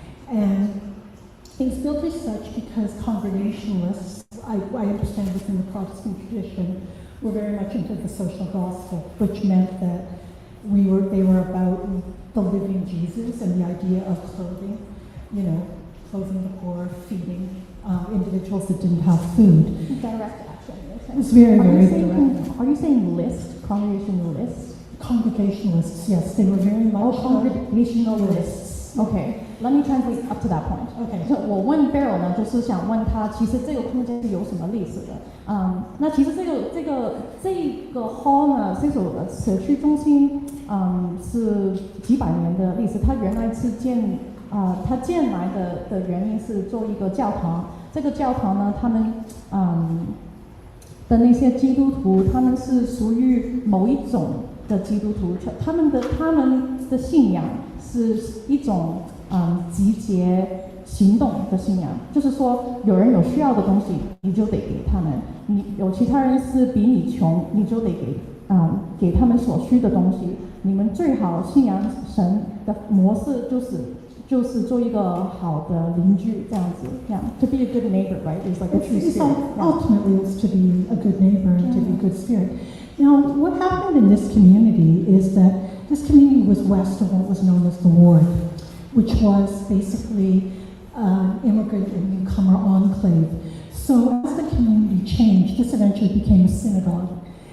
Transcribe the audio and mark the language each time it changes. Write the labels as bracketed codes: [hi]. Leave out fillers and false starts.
[en] And it was built as such because Congregationalists, I understand within the Protestant tradition, were very much into the social gospel, which meant that they were about the living Jesus and the idea of clothing, clothing the poor, feeding individuals that didn't have food. Direct action. It was very, very direct. Are you saying list? Congregation list? Congregationalists, yes, they were very much congregationalists. Okay, let me translate up to that point. Okay. [zh] 我问 Beryl 呢，就是想问他，其实这个空间是有什么历史的？那其实这个 hall 呢，这所社区中心，是几百年的历史。它原来是它建来的原因是做一个教堂，这个教堂呢，他们的那些基督徒，他们是属于某一种的基督徒，他们的信仰是一种集结行动的信仰，就是说有人有需要的东西，你就得给他们；你有其他人是比你穷，你就得给他们所需的东西。你们最好信仰神的模式就是做一个好的邻居，这样子，这样 [en] to be a good neighbor, right? It's like a true spirit. Ultimately, it's to be a good neighbor and to be a good spirit. Now, what happened in this community is that this community was west of what was known as the Ward, which was basically immigrant and newcomer enclave. So as the community changed, this eventually became a synagogue.